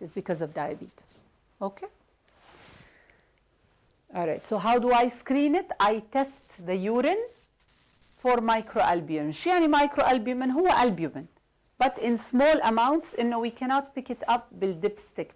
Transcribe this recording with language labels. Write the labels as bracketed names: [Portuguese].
[English] It's because of diabetes. Okay? All right, so how do I screen it? I test the urine for microalbumin. [Arabic] شو يعني microalbumin؟ هو albumin. [English] But in small amounts, we cannot pick it up بالdipstick.